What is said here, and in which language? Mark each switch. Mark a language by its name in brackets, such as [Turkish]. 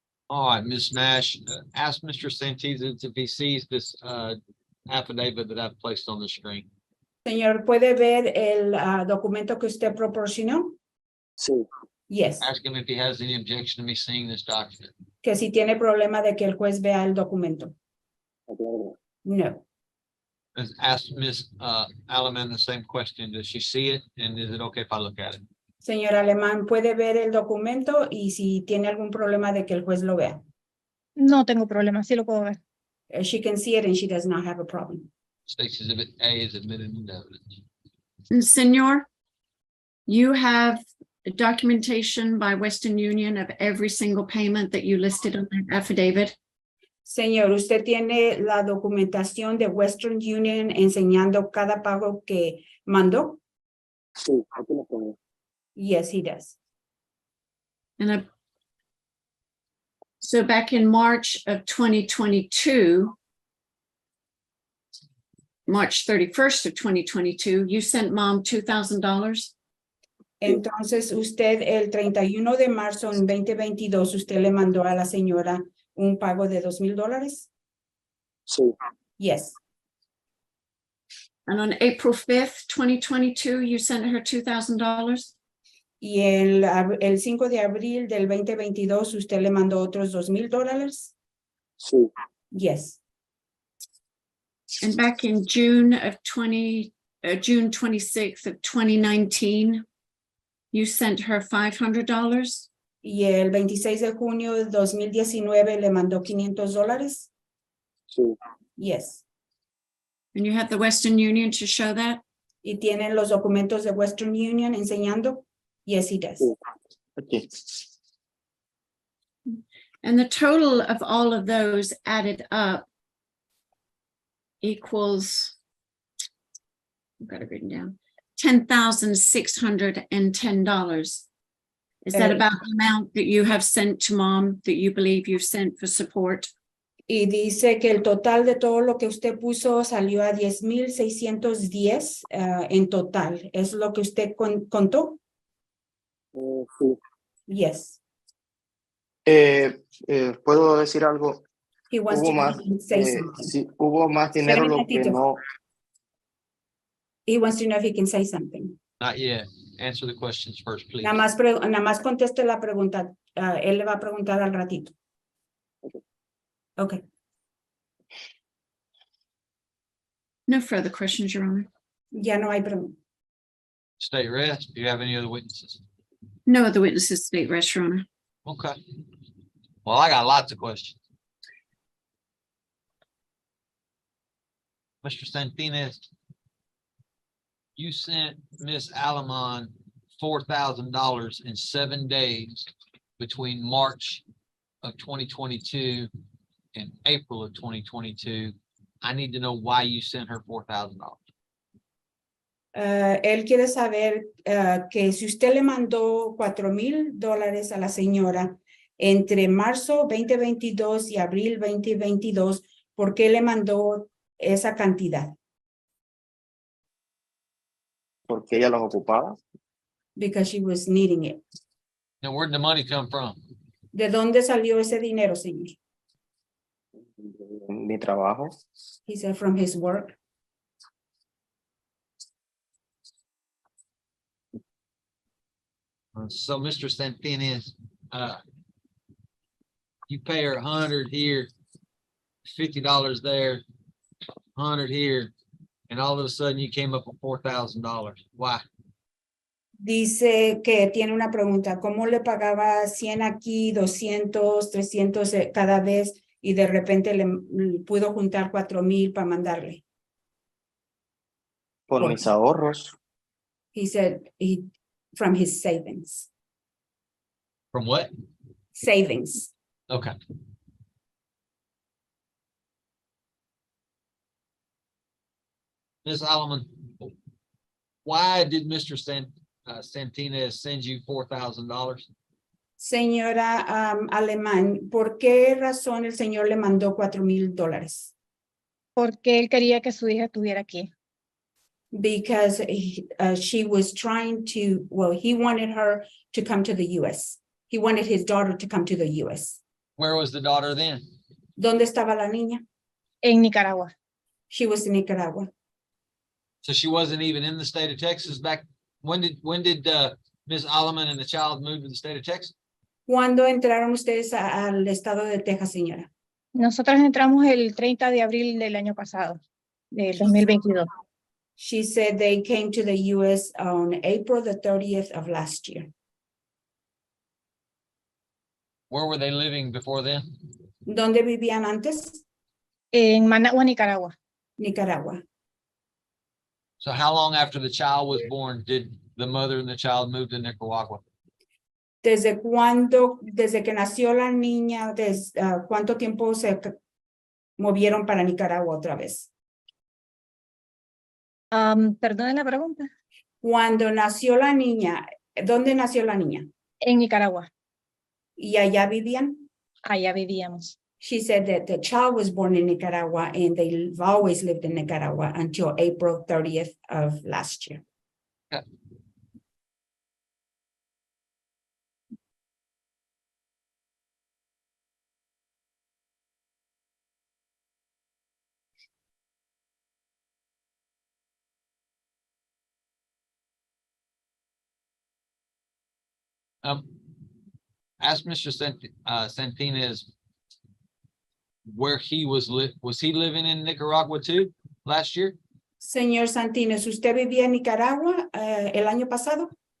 [English] All right, Ms. Nash, ask Mr. Santizes if he sees this affidavit that I've placed on the screen. [Spanish] Señor, ¿puede ver el documento que usted proporcionó? Sí. [English] Yes. Ask him if he has any objection to me seeing this document. [Spanish] Que si tiene problema de que el juez vea el documento. No. [English] Ask Ms. Alaman the same question. Does she see it? And is it okay if I look at it? [Spanish] Señor Alemán, ¿puede ver el documento y si tiene algún problema de que el juez lo vea? No tengo problema, sí lo puedo ver. [English] She can see it and she does not have a problem. State's Exhibit A is admitted into evidence. And Senor, you have documentation by Western Union of every single payment that you listed on that affidavit? [Spanish] Señor, ¿usted tiene la documentación de Western Union enseñando cada pago que mandó? Sí, aquí lo tengo. [English] Yes, he does. And so back in March of 2022, March 31st of 2022, you sent mom $2,000? [Spanish] Entonces, usted el 31 de marzo en 2022, usted le mandó a la señora un pago de $2,000? Sí. [English] Yes. And on April 5th, 2022, you sent her $2,000? [Spanish] Y el 5 de abril del 2022, usted le mandó otros $2,000? Sí. [English] Yes. And back in June 26th of 2019, you sent her $500? [Spanish] Y el 26 de junio de 2019 le mandó $500? Sí. [English] Yes. And you have the Western Union to show that? [Spanish] ¿Y tienen los documentos de Western Union enseñando? [English] Yes, he does. [Spanish] Sí. Aquí. [English] And the total of all of those added up equals, I've got it written down, $10,610. Is that about the amount that you have sent to mom that you believe you've sent for support? [Spanish] Y dice que el total de todo lo que usted puso salió a 10,610 en total. ¿Es lo que usted contó? Sí. [English] Yes. [Spanish] ¿Puedo decir algo? [English] He wants [Spanish] Hubo [English] to [Spanish] más, [English] say something. [Spanish] sí, hubo más dinero lo que no. [English] He wants to know if he can say something. Not yet. Answer the questions first, please. [Spanish] Nada más conteste la pregunta. Él le va a preguntar al ratito. [English] Okay. No further questions, Your Honor. [Spanish] Ya no hay pregunta. [English] State rest. Do you have any other witnesses? No other witnesses, state rest, Your Honor. Okay. Well, I got lots of questions. Mr. Santinez, you sent Miss Alamon $4,000 in 7 days between March of 2022 and April of 2022. I need to know why you sent her $4,000. [Spanish] Él quiere saber que si usted le mandó $4,000 a la señora entre marzo 2022 y abril 2022, ¿por qué le mandó esa cantidad? Porque ella los ocupaba. [English] Because she was needing it. Now, where'd the money come from? [Spanish] ¿De dónde salió ese dinero, señor? Mi trabajo. [English] He said from his work. So, Mr. Santinez, you pay her $100 here, $50 there, $100 here, and all of a sudden you came up with $4,000. Why? [Spanish] Dice que tiene una pregunta. ¿Cómo le pagaba 100 aquí, 200, 300 cada vez y de repente le pudo juntar 4,000 para mandarle? Por mis ahorros. [English] He said from his savings. From what? Savings. Okay. Ms. Alleman, Why did Mr. Santinez send you $4,000? [Spanish] Señora Alemán, ¿por qué razón el señor le mandó $4,000? Porque él quería que su hija estuviera aquí. [English] Because she was trying to, well, he wanted her to come to the U.S. He wanted his daughter to come to the U.S. Where was the daughter then? [Spanish] ¿Dónde estaba la niña? En Nicaragua. [English] She was in Nicaragua. So she wasn't even in the state of Texas back. When did Ms. Alleman and the child move to the state of Texas? [Spanish] ¿Cuándo entraron ustedes al estado de Texas, señora? Nosotros entramos el 30 de abril del año pasado, del 2022. [English] She said they came to the U.S. on April the 30th of last year. Where were they living before then? [Spanish] ¿Dónde vivían antes? En Managua, Nicaragua. [English] Nicaragua. So how long after the child was born did the mother and the child move to Nicaragua? [Spanish] ¿Desde cuándo, desde que nació la niña, cuánto tiempo se movieron para Nicaragua otra vez? Perdone la pregunta. Cuando nació la niña, ¿dónde nació la niña? En Nicaragua. ¿Y allá vivían? Allá vivíamos. [English] She said that the child was born in Nicaragua and they've always lived in Nicaragua until April 30th of last year. Okay. Ask Mr. Santinez where he was he living in Nicaragua too last year? [Spanish] Señor Santines, ¿usted vivía en Nicaragua el año pasado?